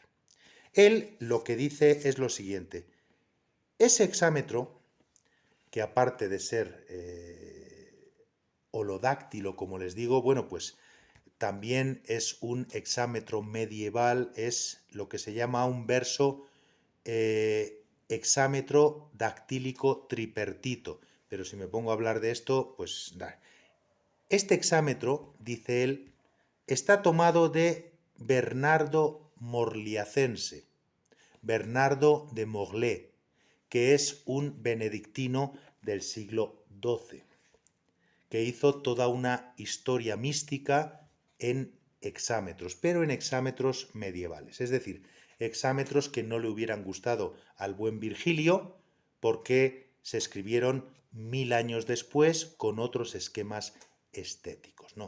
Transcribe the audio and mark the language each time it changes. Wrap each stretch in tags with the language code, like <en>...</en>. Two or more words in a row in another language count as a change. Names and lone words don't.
<es>Él lo que dice es lo siguiente: ese hexámetro, que aparte de ser holodáctilo, como les digo, bueno, pues también es un hexámetro medieval, es lo que se llama un verso hexámetro dactílico tripertito. Pero si me pongo a hablar de esto, pues nada. Este hexámetro, dice él, está tomado de Bernardo Morliacense, Bernardo de Morlaix, que es un benedictino del siglo XII, que hizo toda una historia mística en hexámetros, pero en hexámetros medievales, es decir, hexámetros que no le hubieran gustado al buen Virgilio porque se escribieron 1000 años después con otros esquemas estéticos, ¿no?</es>